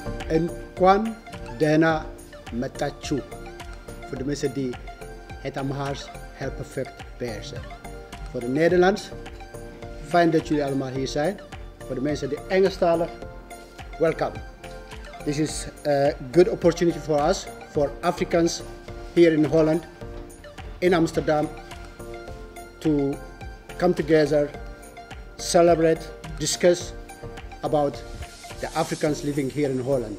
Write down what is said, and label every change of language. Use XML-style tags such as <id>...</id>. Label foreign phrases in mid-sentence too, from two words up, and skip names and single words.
<am>እንኳን ደህና መጣችሁ።</am> <nl>Voor de mensen die het Amhaars heel perfect beheersen. Voor de Nederlands, fijn dat jullie allemaal hier zijn. Voor de mensen die Engelstalig,</nl> <en>welcome. This is a good opportunity for us, for Africans here in Holland, in Amsterdam, to come together, celebrate, discuss about the Africans living here in Holland.</en>